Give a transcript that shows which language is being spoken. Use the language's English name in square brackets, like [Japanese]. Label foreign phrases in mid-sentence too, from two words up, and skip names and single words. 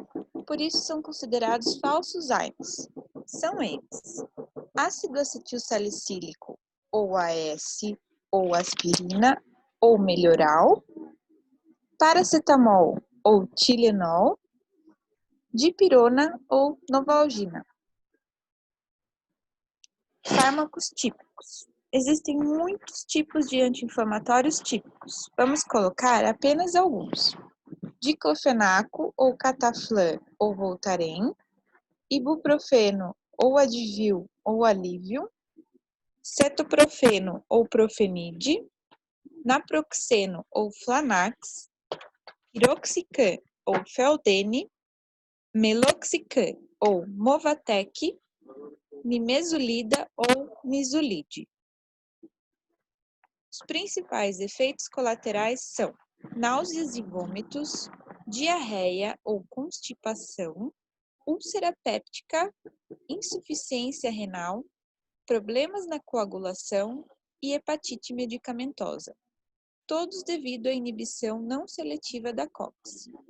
[Portuguese] Por isso são considerados falsos AINES. São eles: ácido acetilsalicílico, ou AS, ou aspirina, ou melhoral, paracetamol, ou Tylenol, dipirona ou novalgina. Fármacos típicos. Existem muitos tipos de anti-inflamatórios típicos. Vamos colocar apenas alguns: diclofenaco ou cataflã ou Voltaren, ibuprofeno ou Advil ou Alívio, cetoprofeno ou Profenide, naproxeno ou Flanax, piroxicam ou Feldene, meloxicam ou Movatec, nimesulida ou nisulide. Os principais efeitos colaterais são náuseas e vômitos, diarreia ou constipação, úlcera péptica, insuficiência renal, problemas na coagulação e hepatite medicamentosa, todos devido à inibição não seletiva da COX.